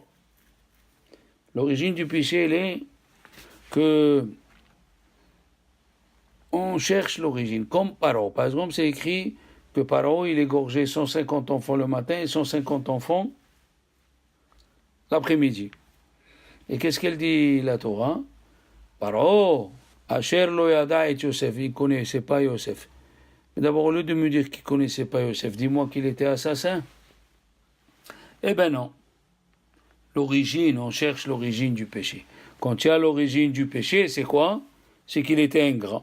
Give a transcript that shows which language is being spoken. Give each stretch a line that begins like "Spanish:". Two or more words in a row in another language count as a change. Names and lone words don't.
French: L'origine du péché, elle est que on cherche l'origine. Comme Paro. Par exemple, c'est écrit que Paro, il égorgeait 150 enfants le matin et 150 enfants l'après-midi. Et qu'est-ce qu'elle dit, la Torah? Paro,
Hebrew: אשר לא ידע את יוסף,
French: il ne connaissait pas Yosef. Mais d'abord, au lieu de me dire qu'il ne connaissait pas Yosef, dis-moi qu'il était assassin. Eh bien non. L'origine, on cherche l'origine du péché. Quand il y a l'origine du péché, c'est quoi? C'est qu'il était ingrat.